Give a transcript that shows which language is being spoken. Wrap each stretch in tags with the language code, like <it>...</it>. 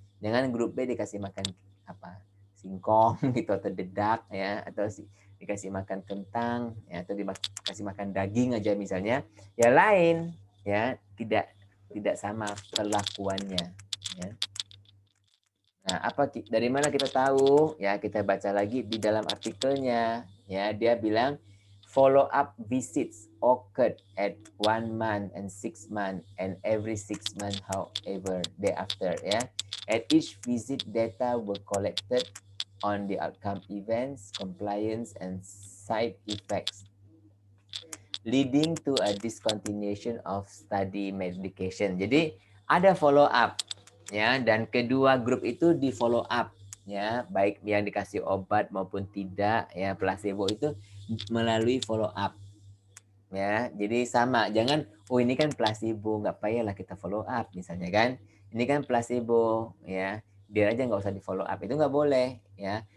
<id>Jangan grup B dikasih makan apa? Singkong gitu atau dedak ya, atau dikasih makan kentang ya, atau dikasih makan daging aja misalnya. Ya lain ya, tidak sama perlakuannya ya. Nah, dari mana kita tahu? Ya, kita baca lagi di dalam artikelnya. Ya, dia bilang</id> <en>follow-up visits occurred at 1 month and 6 months and every 6 months, however, thereafter. Yeah, at each visit, data were collected on the outcome events, compliance, and side effects, leading to a discontinuation of study medication.</en> <id>Jadi ada follow up, ya, dan kedua grup itu di follow up, ya, baik yang dikasih obat maupun tidak, ya, placebo itu melalui follow up, ya. Jadi sama, jangan oh ini kan placebo nggak payahlah kita follow up misalnya kan, ini kan placebo, ya, biar aja nggak usah di follow up, itu nggak boleh, ya.</id>